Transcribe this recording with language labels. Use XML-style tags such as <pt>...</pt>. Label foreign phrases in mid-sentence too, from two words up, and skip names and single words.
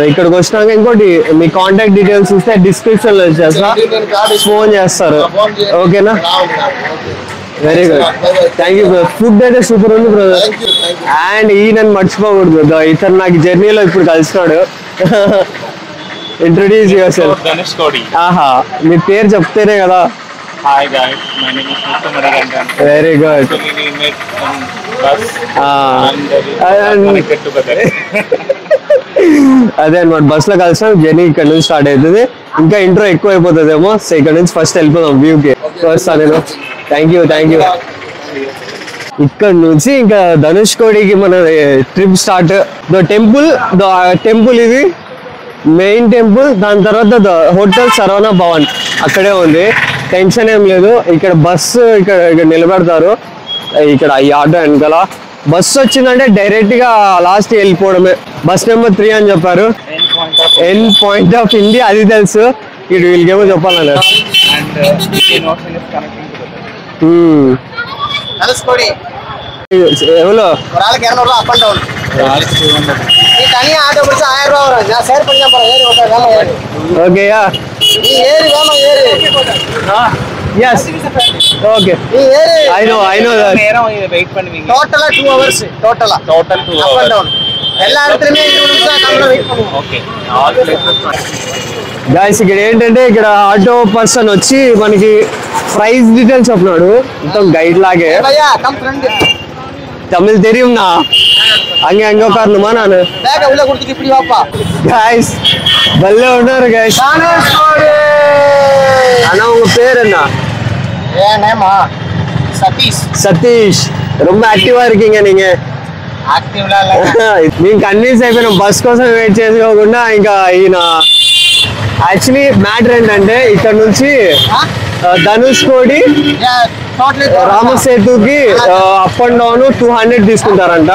<te>ఇక్కడికి వచ్చినాక ఇంకోటి మీ</te> <en>contact details</en> <te>ఇస్తే డిస్క్రిప్షన్ లో చేస్తా, ఫోన్ చేస్తారు.</te> <en>ఓకేనా? very good, thank you brother.</en> <te>ఫుడ్ అయితే సూపర్ ఉంది బ్రదర్. అండ్ ఈ నన్ను మర్చిపోకూడదు బ్రదర్, ఇతను నాకు జర్నీలో ఇప్పుడు కలిసినాడు.</te> <en>introduce your self.</en> <te>ధనుష్కోడి. ఆహా, మీ పేరు చెప్తేనే కదా.</te> <en>Hi guys, my name is Mr. Marigandan. Very good. So we met on bus and connected together.</en> <te>అదే అనమాట, బస్ లో కలిసాం. జర్నీ ఇక్కడ నుంచి స్టార్ట్ అవుతుంది. ఇంకా ఇంట్రో ఎక్కువ అయిపోతుందేమో, సో ఇక్కడ నుంచి ఫస్ట్ వెళ్ళిపోదాం వ్యూకి. వస్తాను నేను.</te> <en>thank you.</en> <te>ఇక్కడ నుంచి ఇంకా ధనుష్కోడికి మన ట్రిప్ స్టార్ట్. టెంపుల్ ఇది మెయిన్ టెంపుల్. దాని తర్వాత హోటల్ శరవణ భవన్ అక్కడే ఉంది. టెన్షన్ ఏం లేదు. ఇక్కడ బస్సు ఇక్కడ నిలబెడతారు. ఇక్కడ ఈ ఆటో వెనకాల బస్సు వచ్చిందంటే డైరెక్ట్ గా లాస్ట్ వెళ్ళిపోవడమే. బస్ నెంబర్ 3 అని చెప్పారు.</te> <en>end point of India</en> <te>అది తెలుసు. ఇటు వీళ్ళకేమో చెప్పాలన్నారు.</te> <ta>எவ்வளோ ஒரு ஆளுக்கு 200 ரூபாய்</ta> <en>up and down.</en> <ta>நீ தனியா ஆட்டோ பிடிச்சா 1000 ரூபாய் வரும். நான் ஷேர் பண்ணி போறேன். ஏறி ஓகே வேமா ஏறு. ஓகேயா? நீ ஏறி வேமா ஏறு.</ta> <en>yes okay</en> <ta>நீ ஏறு.</ta> <en>I know that</en> <ta>நேரம் வெயிட் பண்ணுவீங்க. டோட்டலா 2 hours டோட்டல் 2 hours</ta> <en>up and down.</en> <ta>எல்லா இடத்துலயுமே 20 நிமிஷம் கம்மியா வெயிட் பண்ணுவோம்.</ta> <en>okay all places.</en> <te>గాయ్స్ ఇక్కడ ఏంటంటే ఇక్కడ ఆటో పర్సన్ వచ్చి మనకి</te> <en>price details</en> <te>చెప్పినాడు. మొత్తం గైడ్ లాగే. భయ్యా</te> <en>come friend.</en> <ta>தமிழ் தெரியும்னா அங்க உட்காரணுமா நானு? பேக்க உள்ள கொடுத்துட்டு இப்படி வாப்பா. गाइस பல்லே உட்காரு गाइस. அண்ணா உங்க பேர் என்ன? ஏன் நேமா சதீஷ். ரொம்ப ஆக்டிவா இருக்கீங்க நீங்க. యాక్టివ్లా இல்ல.</ta> <te>నేను కన్విన్స్ అయిపోయినా బస్ కోసం వెయిట్ చేసుకోకుండా. ఇంకా ఈయన యాక్చువల్లీ మ్యాటర్ ఏంటంటే ఇక్కడ నుంచి ధనుష్కోడి రామసేతుకి</te> <en>up and down</en> <te>200 తీసుకుంటారంట.</te>